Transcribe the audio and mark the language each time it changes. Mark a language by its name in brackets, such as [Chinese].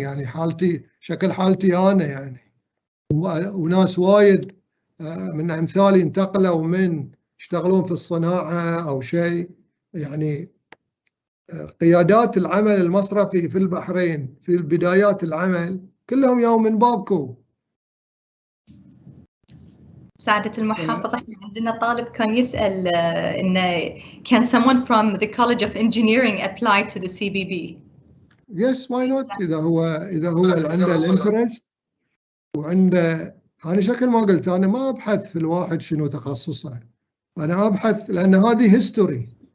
[Arabic] يعني شكل حالتي أنا يعني، وناس وايد من أمثالي انتقلوا من يشتغلون في الصناعة أو شيء. يعني قيادات العمل المصرفي في البحرين في بدايات العمل كلهم يوم من بابكو. سعادة المحافظ احنا عندنا طالب كان يسأل إنه [English] can someone from the College of Engineering apply to the CBB؟ Yes, why not؟ [Arabic] إذا هو عنده الانترست وعنده. أنا شكل ما قلت أنا ما أبحث في الواحد شنو تخصصه، أنا أبحث لأن هذه هيستوري.